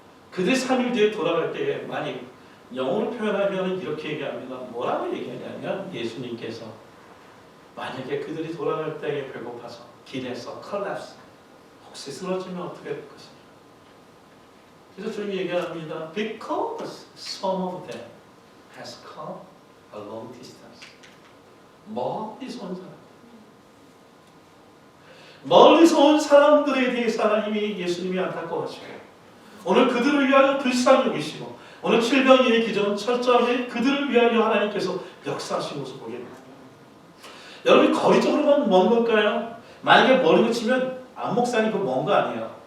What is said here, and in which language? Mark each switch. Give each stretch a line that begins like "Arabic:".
Korean: 그들 3일 뒤에 돌아갈 때에 만약 영어로 표현하면 이렇게 얘기합니다. 뭐라고 얘기하냐면 예수님께서 만약에 그들이 돌아갈 때에 배고파서 길에서 컬랩스 혹시 쓰러지면 어떻게 될 것이냐. 그래서 주님이 얘기합니다.
English: Because some of them has come a long distance.
Korean: 멀리서 온 사람. 멀리서 온 사람들에 대해서 하나님이 예수님이 안타까워하시고 오늘 그들을 위하여 불쌍히 여기시고 오늘 700일의 기적은 철저하게 그들을 위하여 하나님께서 역사하신 것을 보게 됩니다. 여러분이 거리적으로만 먼 걸까요? 만약에 머리로 치면 안목사님 그거 먼 거 아니에요.